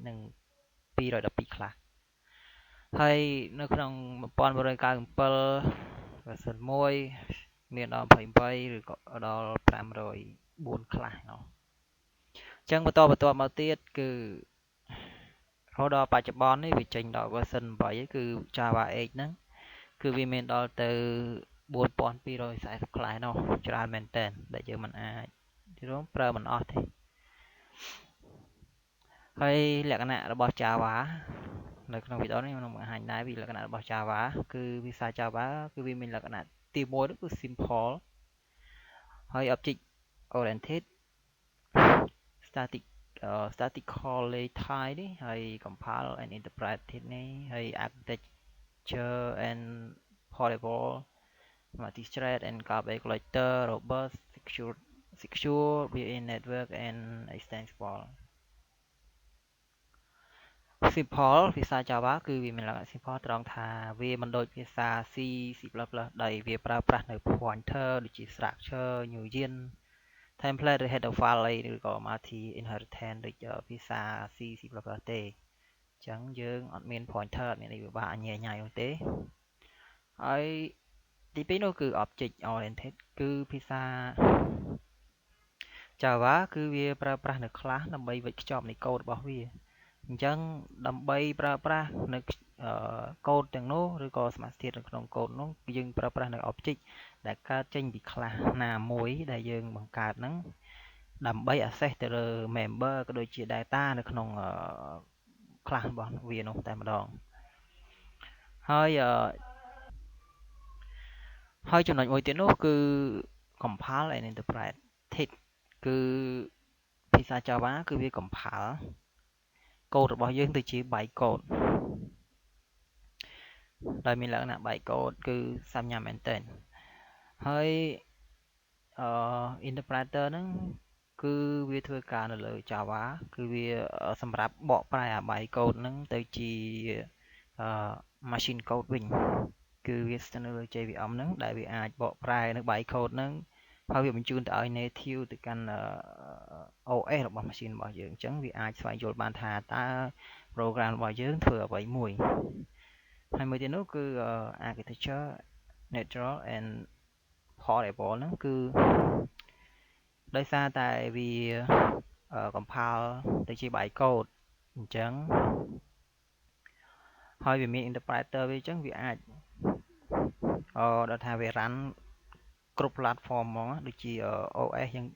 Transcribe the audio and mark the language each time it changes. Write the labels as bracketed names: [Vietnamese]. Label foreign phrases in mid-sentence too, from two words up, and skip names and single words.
[Khmer] និង212ខ្លះហើយនៅក្នុង1997 version 1មានដល់28ឬក៏ដល់504ខ្លះអញ្ចឹងបន្តមកទៀតគឺរហូតដល់បច្ចុប្បន្ននេះវាចេញដល់ version 8គឺ Java 8ហ្នឹងគឺវាមានដល់ទៅ4240ខ្លះនោះច្រើនមែនតើដែលយើងមិនអាចប្រើមិនអស់ទេ ហើយលក្ខណៈរបស់ Java នៅក្នុងវីដេអូនេះខ្ញុំនឹងបង្ហាញដែរពីលក្ខណៈរបស់ Java គឺភាសា Java គឺវាមានលក្ខណៈទី1គឺ simple ហើយ [English] object oriented statically type [Khmer] នេះហើយ [English] compile and interpreted [Khmer] នេះហើយ [English] architecture and portable multi-thread and garbage collector robust secure built-in network and extensible [Khmer] simple ភាសា Java គឺវាមានលក្ខណៈ simple ត្រង់ថាវាមិនដូចភាសា C C++ ដែលវាប្រើប្រាស់នៅ pointer ដូចជា [English] structure union template [Khmer] ឬ [English] header file [Khmer] អីឬក៏ [English] multi inheritance [Khmer] ដូចភាសា C C++ ទេអញ្ចឹងយើងអត់មាន pointer អត់មានអីពិបាកញ៉ៃនោះទេហើយទី2នោះគឺ [English] object oriented [Khmer] គឺភាសា Java គឺវាប្រើប្រាស់នៅ class ដើម្បីវេចខ្ចប់នៃកូដរបស់វាអញ្ចឹងដើម្បីប្រើប្រាស់នៅកូដទាំងនោះឬក៏សមាសធាតុនៅក្នុងកូដនោះយើងប្រើប្រាស់នៅ object ដែលកើតចេញពី class ណាមួយដែលយើងបង្កើតហ្នឹងដើម្បី access ទៅលើ member ក៏ដូចជា data នៅក្នុង class របស់វានោះតែម្ដង ហើយចំណុចមួយទៀតនោះគឺ [English] compile and interpret [Khmer] គឺភាសា Java គឺវា compile កូដរបស់យើងទៅជា [English] byte code [Khmer] ដោយមានលក្ខណៈ [English] byte code [Khmer] គឺសាមញ្ញ មែនទែនហើយ interpreter ហ្នឹងគឺវាធ្វើការនៅលើ Java គឺវាសម្រាប់បកប្រែអា [English] byte code [Khmer] ហ្នឹងទៅ ជា [English] machine code [Khmer] វិញគឺវាស្ថិតនៅលើ JVM ហ្នឹងដែលវាអាចបកប្រែនៅ [English] byte code [Khmer] ហ្នឹងហើយវាបញ្ជូនទៅឲ្យ native ទៅកាន់ OS របស់ machine របស់យើងអញ្ចឹងវាអាចស្វែងយល់បានថាតើ program របស់យើងធ្វើអ្វីមួយហើយមួយទៀតនោះគឺ [English] architecture natural and portable [Khmer] ហ្នឹងគឺដោយសារតែវា compile ទៅជា [English] byte code [Khmer] អញ្ចឹង ហើយវាមាន interpreter វាអញ្ចឹងវាអាចដល់ថាវា run គ្រប់ platform ហ្មងដូចជា OS យ៉ាង